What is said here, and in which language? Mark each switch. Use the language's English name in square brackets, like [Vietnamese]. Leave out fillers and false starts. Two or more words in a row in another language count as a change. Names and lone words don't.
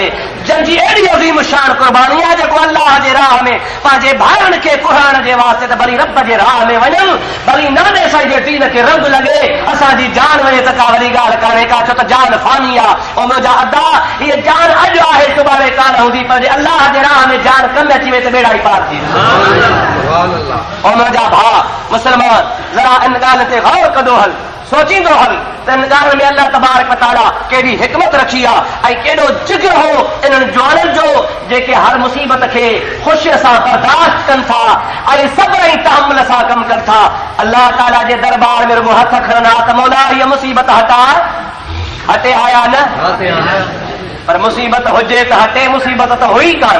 [Sindhi] जंहिंजी अहिड़ी अज़ीम शान कुर्बानी आहे जेको अल्लाह जे राह में पंहिंजे भाइरनि खे कुराइण जे वास्ते त भली रब जे राह में वञनि, भली नाने साईं जे दीन खे रंग लॻे, असांजी जान वञे त का वॾी ॻाल्हि कान्हे का, छो त जान फानी आहे। ऐं मुंहिंजा अदा हीअ जान अॼु आहे सुभाणे कान हूंदी, पर जे अल्लाह जे राह में जान कमु अची वई त बेड़ा ई पार थी। ऐं मुंहिंजा भाउ मुस्लमान ज़रा इन ॻाल्हि ते गौर कंदो हल, सोचींदो हल त इन ॻाल्हि में अल्लाह [Arabic] تبارك وتعالى [Sindhi] केॾी हिकमत रखी आहे ऐं केॾो जिगर हो इन्हनि जवाननि जो जेके हर मुसीबत खे ख़ुशीअ सां बर्दाश्त कनि था ऐं सब्र ऐं तहमुल सां कमु कनि था। अल्लाह ताला जे दरबार में रुगो हथ खणंदा त मौला हीअ मुसीबत हटे आया न, पर मुसीबत हुजे त हटे, मुसीबत त हुई कान।